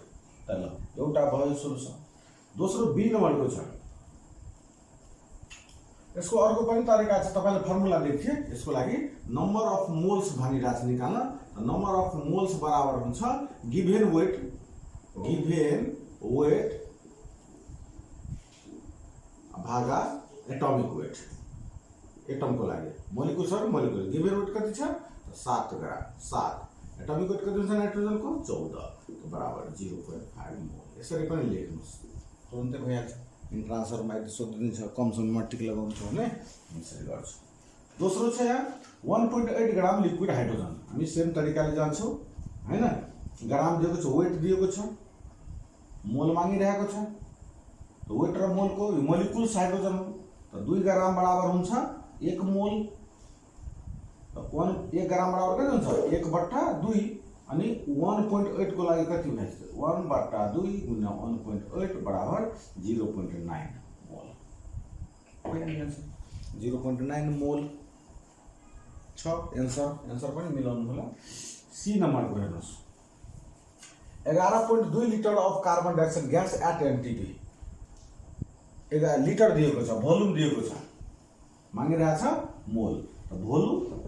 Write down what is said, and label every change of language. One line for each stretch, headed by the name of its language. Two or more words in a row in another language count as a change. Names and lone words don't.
Nepali: त ल एउटा भयो सोल्युसन। दोस्रो बी नम्बरको छ, यसको अर्को पनि तरिका छ, तपाईले फर्मुला देखिए यसको लागि
English: number of moles
Nepali: भनिरहेछ निकाल्न।
English: number of moles
Nepali: बराबर हुन्छ
English: given weight
Nepali: भागा
English: atomic weight
Nepali: एटम को लागि मोलिकुल सर मोलिकुल
English: given weight
Nepali: कति छ 7 ग्राम 7
English: atomic weight
Nepali: कति छ नाइट्रोजन को 14 तो बराबर 0.5 मोल यसरी पनि लेख्नुस् तुरुन्तै भइहाल्छ इन्ट्रान्सफरमा यदि सोधिदिन्छ कम समयमा टिक लगाउनु छ भने यसरी गर्छु दोस्रो छ यहाँ 1.8 ग्राम
English: liquid hydrogen
Nepali: हामी सेम तरिकाले जान्छौँ हैन ग्राम दिएको छ वेट दिएको छ मोल मागिरहेको छ तो वेट र मोल को मोलिकुल्स हाइड्रोजन हो तो 2 ग्राम बराबर हुन्छ 1 मोल तो 1 ग्राम बराबर कति हुन्छ 1/2 अनि 1.8 को लागि कति हुन्छ 1/2 गुणा 1.8 बराबर 0.9 मोल 0.9 मोल छ एन्सर पनि मिलाउनु होला सी नम्बर को हेर्नुस्
English: 11.2 liter of carbon dioxide gas at NTP
Nepali: 11 लिटर दिएको छ भोल्युम दिएको छ मागिरहेछ मोल त भोल्युम